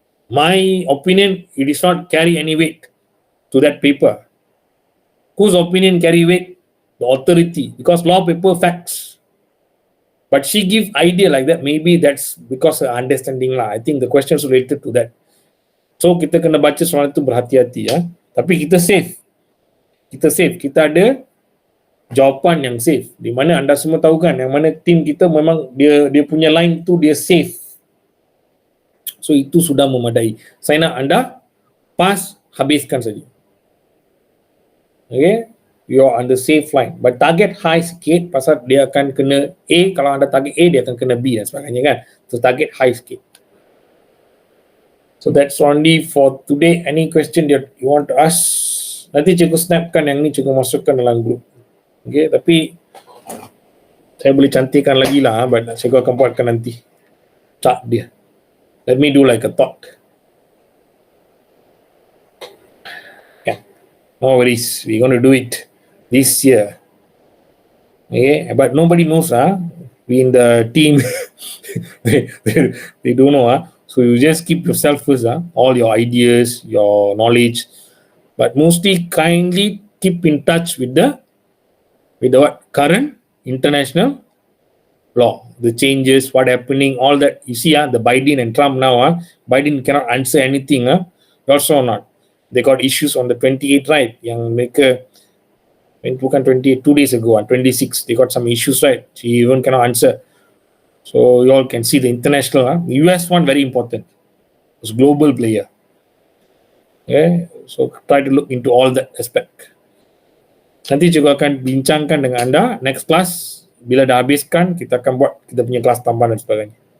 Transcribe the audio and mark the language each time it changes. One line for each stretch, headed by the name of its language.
English: My opinion, it is not carry any weight to that paper. Whose opinion carry weight? The authority, because law paper facts. But she give idea like that, maybe that's because her understanding lah. I think the questions related to that.
Malay: So kita kena baca soalan itu berhati-hati Tapi kita safe. Kita ada jawapan yang safe. Di mana anda semua tahu kan, yang mana tim kita memang dia punya line tu dia safe. So itu sudah memadai. Saya nak anda pass, habiskan saja. Okay?
English: You are on the safe line, but target high
Malay: sikit pasal dia akan kena A. Kalau anda target A, dia akan kena B dan sebagainya kan. So
English: target high
Malay: sikit.
English: So that's only for today. Any question that you want to ask? Nanti cikgu snapkan yang ni, cikgu masukkan dalam group. Okay, tapi saya boleh cantikkan lagi lah, but cikgu akan buatkan nanti chart dia. Let me do like a thought. Okay, no worries, we're going to do it this year. Okay, but nobody knows, we in the team, they don't know, so you just keep yourself first, all your ideas, your knowledge, but mostly kindly keep in touch with the what current international law, the changes, what happening, all that. You see, the Biden and Trump now, Biden cannot answer anything, also not. They got issues on the 28th, right?
Malay: Yang mereka bukan 28,
English: 2 days ago, 26, they got some issues, right? She even cannot answer. So you all can see the international, US one very important. It's global player. Okay, so try to look into all that aspect.
Malay: Nanti juga akan bincangkan dengan anda
English: next class.
Malay: Bila dah habiskan, kita akan buat kita punya kelas tambahan dan sebagainya.